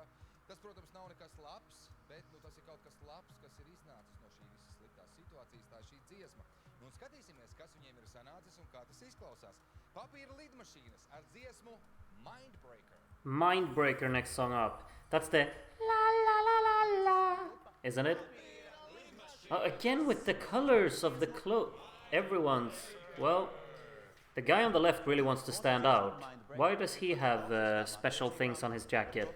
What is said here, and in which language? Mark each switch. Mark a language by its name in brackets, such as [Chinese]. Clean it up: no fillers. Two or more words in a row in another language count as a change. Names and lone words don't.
[Latvian] Tas, protams, nav nekas labs, bet nu, tas ir kaut kas labs, kas ir iznācis no šī visas sliktās situācijas, tā šī dziesma. Nu, un skatīsimies, kas viņiem ir sanācis un kā tas izklausās. Papīra lidmašīnas ar dziesmu Mindbreaker. Mindbreaker, [English] next song up. That's the la la la la la, isn't it? Again with the colors of the clothes. Everyone's, well, the guy on the left really wants to stand out. Why does he have special things on his jacket?